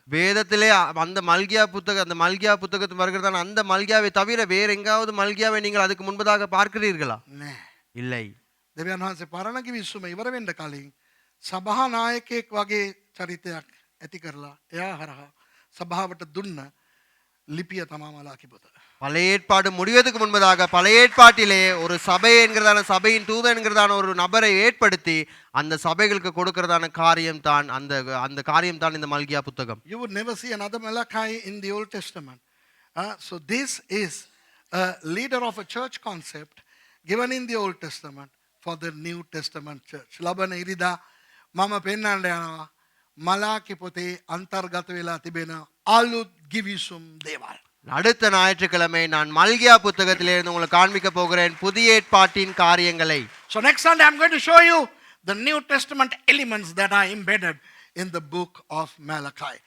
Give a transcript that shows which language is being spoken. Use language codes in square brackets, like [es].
[ta] வேதத்திலே அந்த மல்கியா புத்தகத்தில் வருகிறதான அந்த மல்கியாவை தவிர வேற எங்காவது மல்கியாவை நீங்கள் அதுக்கு முன்பதாக பார்க்கிறீர்களா? [si] නෑ. [ta] இல்லை. [si] දෙවියන් වහන්සේ පරණ කිවිසුම ඉවර වෙන්න කලින් සභා නායකයෙක් වගේ චරිතයක් ඇති කරලා එයා හරහා සභාවට දුන්න லிபிய තමා මලාකි පොත. [ta] பழைய ஏற்பாடு முடிவதற்கு முன்பதாக பழைய ஏற்பாட்டிலே ஒரு சபை என்கிறதான சபையின் தூதன் என்கிறதான ஒரு நபரை ஏற்படுத்தி அந்த சபைகளுக்கு கொடுக்கிறதான காரியம் தான் அந்த காரியம் தான் இந்த மல்கியா புத்தகம். [en] You would never see another Malachi in the Old Testament. So this is a leader of a church concept given in the Old Testament for the New Testament church. [si] ලබන ඉරිදා මම පෙන්වන්න යනවා මලාකි පොතේ අන්තර්ගත වෙලා තිබෙන අලුත් ගිවිසුම් දේවල්. [ta] அடுத்த ஞாயிற்றுக்கிழமை நான் மல்கியா புத்தகத்திலிருந்து உங்களுக்கு காண்பிக்க போகிறேன் புதிய ஏற்பாட்டின் காரியங்களை. [en] So next Sunday I'm going to show you the New Testament elements that are embedded in the book of Malachi.